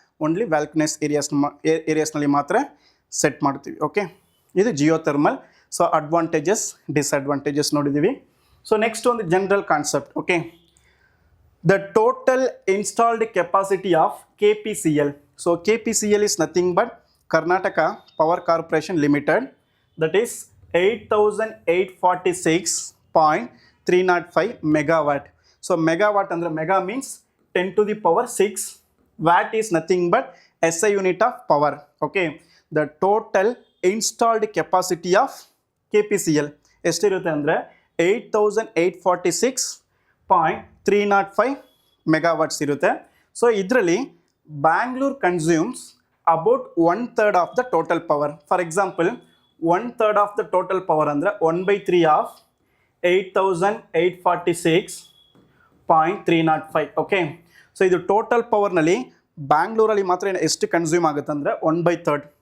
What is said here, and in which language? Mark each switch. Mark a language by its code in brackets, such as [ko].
[kn] Only ವ್ಯಾಲ್ಕನಸ್ ಏರಿಯಾಸ್ನಲ್ಲಿ ಮಾತ್ರ set ಮಾಡ್ತೀವಿ. Okay, ಇದು ಜಿಯೋಥರ್ಮಲ್. ಸೊ ಅಡ್ವಾಂಟೇಜಸ್ ಡಿಸ್ಅಡ್ವಾಂಟೇಜಸ್ ನೋಡಿದ್ದೀವಿ. [en] So next ಒಂದು general concept. Okay, the total installed capacity of KPCL. ಸೊ KPCL is nothing but Karnataka Power Corporation Limited. That is 8846.305 megawatt. So megawatt ಅಂದರೆ mega means 10 to the power 6. Watt is nothing but SI unit of power. Okay, the total installed capacity of KPCL [kn] ಎಷ್ಟಿರುತ್ತೆ ಅಂದರೆ 8846.305 ಮೆಗಾವಾಟ್ಸ್ ಇರುತ್ತೆ. [en] So ಇದರಲ್ಲಿ Bangalore consumes about 1/3 of the total power. For example 1/3 of the total power ಅಂದರೆ 1/3 of 8846.305. [kn] Okay, so ಇದು total ಪವರ್ನಲ್ಲಿ ಬ್ಯಾಂಗ್ಳೂರಲ್ಲಿ ಮಾತ್ರ ಎಷ್ಟು consume ಆಗುತ್ತೆ ಅಂದರೆ 1/3.